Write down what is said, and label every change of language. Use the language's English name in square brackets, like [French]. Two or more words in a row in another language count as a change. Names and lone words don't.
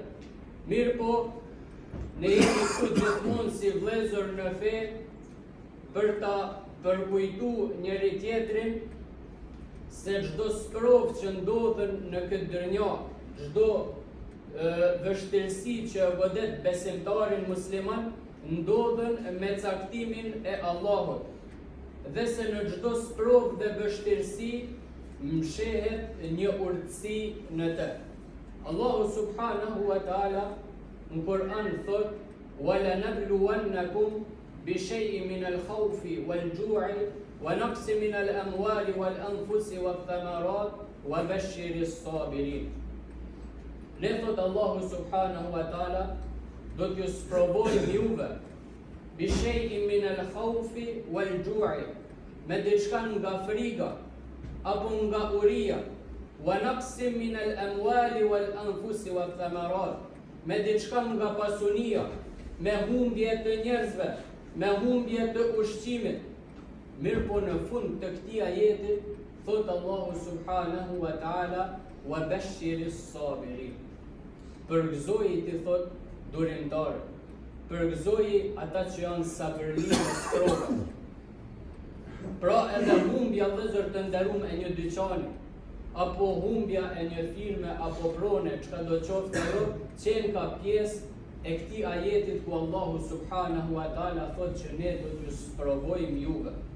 [Albanian] Mirë po, ne jemi këtu gjithmonë si vëllezër në fe për ta përkujtuar njëri tjetrin se çdo sprovë që ndodhen në këtë dynjë, çdo vështirësi që godet besimtarin musliman, ndodhen me caktimin e Allahut, dhe se në çdo sprovë dhe vështirësi mshehet një urtësi në të. [Arabic] الله سبحانه وتعالى [Albanian] në Kur'an thot: [Arabic] "ولنبلونكم بشيء من الخوف والجوع ونقص من الأموال والأنفس والثمرات وبشر الصابرين." [Albanian] Ne thot Allahu [Arabic] سبحانه وتعالى, [Albanian] do t'ju sprovojmë juve [Arabic] بشيء من الخوف والجوع, [Albanian] me diçka nga friga apo nga uria, [Arabic] ونقص من الأموال والأنفس والثمرات, [Albanian] me diçka nga pasunia, me humbje të njerëzve, me humbje të ushqimit. Mirë po në fund të këtij ajeti thot Allahu [Arabic] سبحانه وتعالى: "وبشر الصابرين." [Albanian] Përgëzoji ti thot durimtarët, përgëzoji ata që janë sabërlinë në sprovë. Pra edhe humbja vëllezër të nderuar e një dyqani, apo humbja e një firme apo prone, çka do qoftë ajo, qenë ka pjesë e këtij ajetit ku Allahu [Arabic] سبحانه وتعالى [Albanian] thot që ne do t'ju sprovojmë juve.